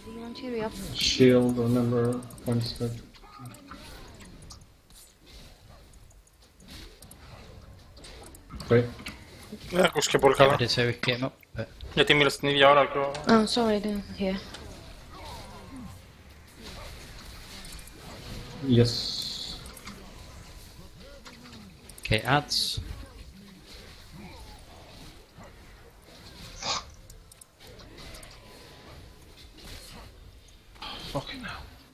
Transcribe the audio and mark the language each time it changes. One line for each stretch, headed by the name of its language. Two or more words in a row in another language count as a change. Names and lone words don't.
English: Don't hurry up. Shield, remember, points that. Wait,
Greek: Δεν ακούστηκε πολύ
English: Yeah, I
Greek: καλά.
English: did say we could get him up, but
Greek: Γιατί μίλησε την ίδια ώρα και ο...
English: Oh, sorry, I didn't hear. yes. okay, ads. Fucking hell.